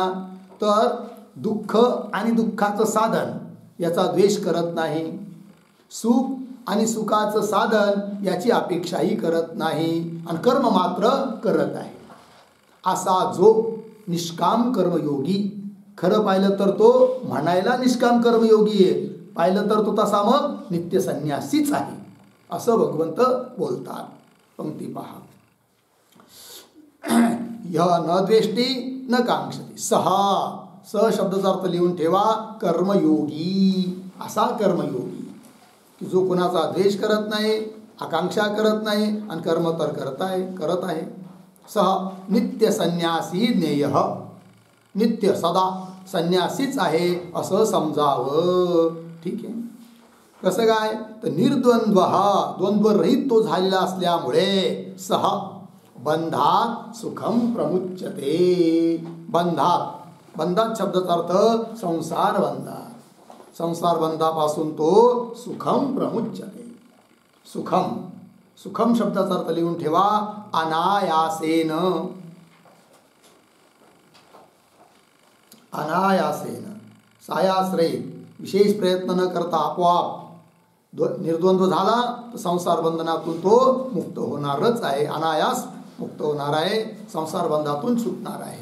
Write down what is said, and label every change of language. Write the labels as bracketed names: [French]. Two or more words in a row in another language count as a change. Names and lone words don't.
[Marathi] तर दुःख आणि दुःखाचं साधन याचा द्वेष करत नाही, सुख आणि सुखाचं साधन याची अपेक्षाही करत नाही, आणि कर्म मात्र करत आहे। असा जो निष्काम कर्मयोगी, खरं पाहिलं तर तो म्हणायला निष्काम कर्मयोगी आहे, पाहिलं तर तो तसा मग नित्य संन्यासीच आहे, असं भगवंत बोलतात। पंक्ती पहा, [Sanskrit] यह न द्वेष्टि न कांक्षति सह, [Marathi] स शब्दाचा अर्थ लिहून ठेवा, कर्मयोगी, असा कर्मयोगी की जो कुणाचा द्वेष करत नाही, आकांक्षा करत नाही, आणि कर्म तर करत आहे। [Sanskrit] सह नित्य संन्यासी ज्ञेयः, [Marathi] नित्य सदा संन्यासीच आहे असं समजावं। ठीक आहे, कसं काय? तर निर्द्वंद्वः, द्वंद्वरहित तो झालेला असल्यामुळे [Sanskrit] सह बंधात सुखम प्रमुच्यते। [Marathi] बंधात, बंधात शब्दाचा अर्थ संसार बंधात, संसार बंधापासून तो [Sanskrit] सुखम प्रमुच्यते। [Marathi] सुखम, सुखम शब्दाचा अर्थ लिहून ठेवा, अनायासेन, अनायासेन, सायाश्रयित, विशेष प्रयत्न न करता आपोआप निर्द्वंद्व झाला तर संसार बंधनातून तो मुक्त होणारच आहे, अनायास मुक्त होणार आहे, संसार बंधातून सुटणार आहे।